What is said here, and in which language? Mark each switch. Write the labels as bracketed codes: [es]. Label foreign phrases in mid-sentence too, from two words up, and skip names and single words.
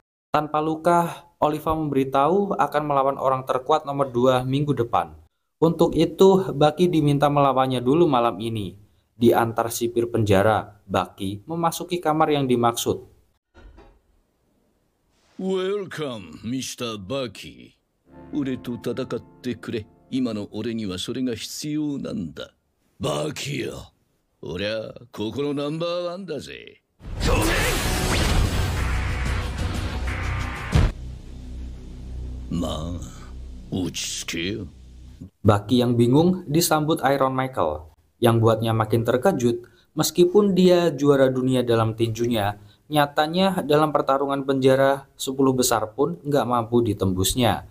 [id] Tanpa luka, Oliva memberitahu akan melawan orang terkuat nomor 2 minggu depan. Untuk itu, Baki diminta melawannya dulu malam ini. Di antar sipir penjara, Baki memasuki kamar yang dimaksud. [en] Welcome, Mr. Baki. [ja] 俺と戦ってくれ。今の俺にはそれが必要なんだ。バキよ。俺はここのナンバーワンだぜ。 [id] ごめん。Ma, Baki yang bingung disambut Iron Michael, yang buatnya makin terkejut meskipun dia juara dunia dalam tinjunya, nyatanya dalam pertarungan penjara 10 besar pun nggak mampu ditembusnya.